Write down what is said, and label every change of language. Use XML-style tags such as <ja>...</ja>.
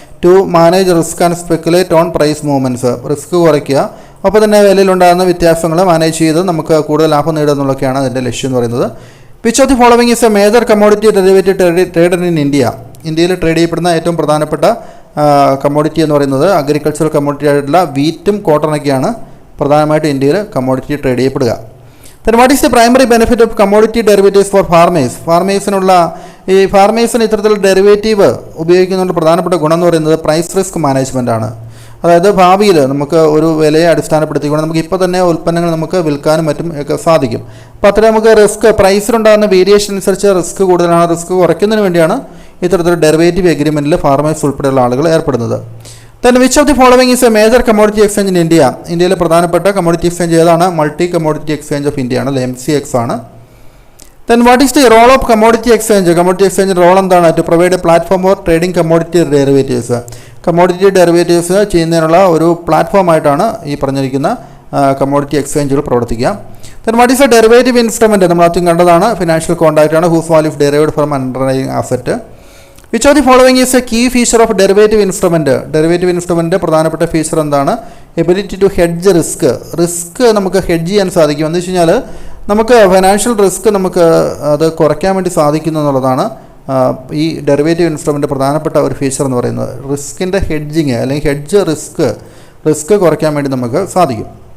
<en>to manage risk and speculate on price movements,</en> <ml>risk കുറയ്ക്കുക, അപ്പോൾ തന്നെ വിലയിലുണ്ടാകുന്ന വ്യത്യാസങ്ങൾ മാനേജ് ചെയ്ത് നമുക്ക് കൂടുതൽ ലാഭം നേടുക എന്നുള്ളതൊക്കെയാണ് അതിൻ്റെ ലക്ഷ്യം എന്ന് പറയുന്നത്.</ml> <en>which of the following is a major commodity derivative traded in India,</en> <ml>ഇന്ത്യയിൽ ട്രേഡ് ചെയ്യപ്പെടുന്ന ഏറ്റവും പ്രധാനപ്പെട്ട കമ്മോഡിറ്റി എന്ന് പറയുന്നത് അഗ്രികൾച്ചറൽ കമ്മോഡിറ്റി ആയിട്ടുള്ള വീറ്റും കോട്ടണൊക്കെയാണ് പ്രധാനമായിട്ട് ഇന്ത്യയിൽ commodity trade ചെയ്യപ്പെടുക.</ml> <en>Then what is the primary benefit of commodity derivatives for farmers?</en> <ml>ഫാർമേഴ്സിന് ഇത്തരത്തിലുള്ള ഡെറിവേറ്റീവ് ഉപയോഗിക്കുന്നതുകൊണ്ട് പ്രധാനപ്പെട്ട ഗുണം എന്ന് പറയുന്നത് പ്രൈസ് റിസ്ക് മാനേജ്മെൻ്റ് ആണ്. അതായത് ഭാവിയിൽ നമുക്ക് ഒരു വിലയെ അടിസ്ഥാനപ്പെടുത്തിക്കൊണ്ട് നമുക്ക് ഇപ്പോൾ തന്നെ ഉൽപ്പന്നങ്ങൾ നമുക്ക് വിൽക്കാനും മറ്റും ഒക്കെ സാധിക്കും. അപ്പോൾ അത്ര നമുക്ക് പ്രൈസിലുണ്ടാകുന്ന വേരിയേഷൻ അനുസരിച്ച് റിസ്ക് കൂടുതലാണ്. റിസ്ക് കുറയ്ക്കുന്നതിന് വേണ്ടിയാണ് ഇത്തരത്തിലുള്ള ഡെറിവേറ്റീവ് എഗ്രിമെൻറ്റിൽ ഫാർമേഴ്സ് ഉൾപ്പെടെയുള്ള ആളുകൾ ഏർപ്പെടുന്നത്.</ml> <en>Then which of the following is a major commodity exchange in India?</en> <ml>ഇന്ത്യയിലെ പ്രധാനപ്പെട്ട കമ്മോഡിറ്റി എക്സ്ചേഞ്ച് ഏതാണ്? Multi commodity exchange of India ആണ്, അല്ലെ MCX ആണ്.</ml> <en>Then what is the role of commodity exchange?</en> <ml>Commodity എക്സ്ചേഞ്ചിൻ്റെ role എന്താണ്?</ml> <en>To provide a platform for trading commodity derivatives.</en> <ml>Commodity derivatives ചെയ്യുന്നതിനുള്ള ഒരു പ്ലാറ്റ്ഫോമായിട്ടാണ് ഈ പറഞ്ഞിരിക്കുന്ന കമ്മോഡിറ്റി എക്സ്ചേഞ്ചുകൾ പ്രവർത്തിക്കുക.</ml> <en>Then what is a derivative instrument?</en> <ml>നമ്മൾ ആദ്യം കണ്ടതാണ്, ഫിനാൻഷ്യൽ കോൺട്രാക്റ്റ് ആണ്</ml> <en>whose value is derived from underlying asset. Which of the following is a key feature of derivative instrument?</en> <ml>Derivative instrument പ്രധാനപ്പെട്ട ഫീച്ചർ എന്താണ്?</ml> <en>ability to hedge risk</en> <ml>നമുക്ക് hedge ചെയ്യാൻ സാധിക്കും. എന്ന് വെച്ച് കഴിഞ്ഞാൽ നമുക്ക് ഫൈനാൻഷ്യൽ റിസ്ക് നമുക്ക് അത് കുറയ്ക്കാൻ വേണ്ടി സാധിക്കുന്നു എന്നുള്ളതാണ് ഈ ഡെറിവേറ്റീവ് ഇൻസ്ട്രുമെൻ്റ് പ്രധാനപ്പെട്ട ഒരു ഫീച്ചർ എന്ന് പറയുന്നത്. റിസ്കിൻ്റെ ഹെഡ്ജിങ് അല്ലെങ്കിൽ ഹെഡ്ജ് റിസ്ക് കുറയ്ക്കാൻ വേണ്ടി നമുക്ക് സാധിക്കും.</ml>